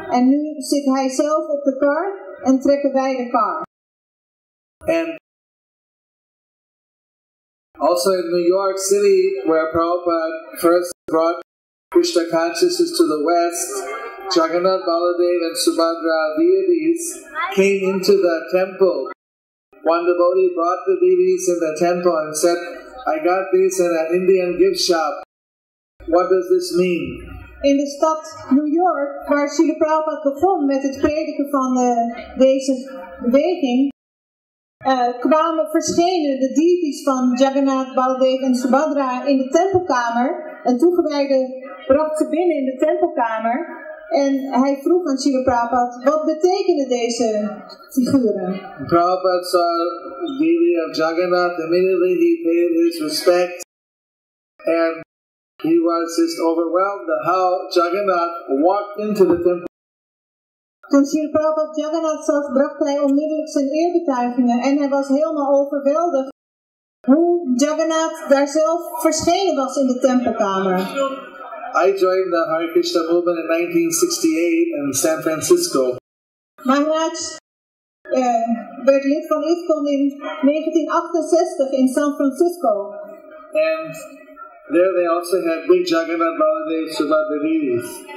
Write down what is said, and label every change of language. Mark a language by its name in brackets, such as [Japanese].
[Dutch] En nu zit hij zelf op de kar en trekken wij de kar. [English] And also in New York City, where Prabhupada first brought Krishna consciousness to the West, Jagannath, Baladev, and Subhadra deities came into the temple. One devotee brought the deities in the temple and said, I got these in an Indian gift shop. What does this mean? [Dutch] In de stad New York, waar Srila Prabhupada begon met het prediken van deze beweging, verschenen de deities van Jagannath, Baladev en Subhadra in de tempelkamer. Een toegewijde bracht ze binnen in de tempelkamer. En hij vroeg aan Srila Prabhupada, wat betekenen deze figuren? [English] Prabhupada saw the deity of Jagannath. Immediately he paid his respect, and he was just overwhelmed at how Jagannath walked into the temple. [Dutch] Toen Srila Prabhupada Jagannath zag, bracht hij onmiddellijk zijn eerbetuigingen en hij was helemaal overweldigd hoe Jagannath daar zelf verschenen was in de tempelkamer. [English] I joined the Hare Krishna movement in 1968 in San Francisco. [Dutch] Maharaj werd lid van ISKCON in 1968 in San Francisco. [English] And there they also had big Jagannath Baladev Subhadra deities.